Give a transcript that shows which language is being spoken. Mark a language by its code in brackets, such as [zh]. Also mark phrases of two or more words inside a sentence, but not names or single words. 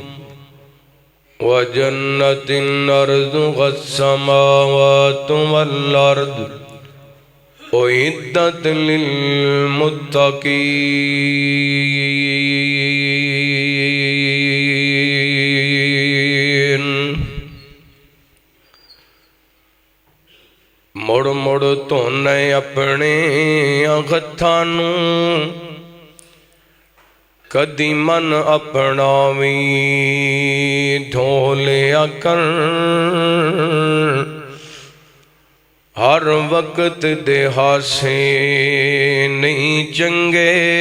[ar] وجنة أرضها السماوات والأرض أعدت للمتقين۔ [pa] مڑ مڑ تونے اپنے ہتھاں کدی من اپنا وی دھو لیا کر، ہر وقت دے ہاسے نہیں چنگے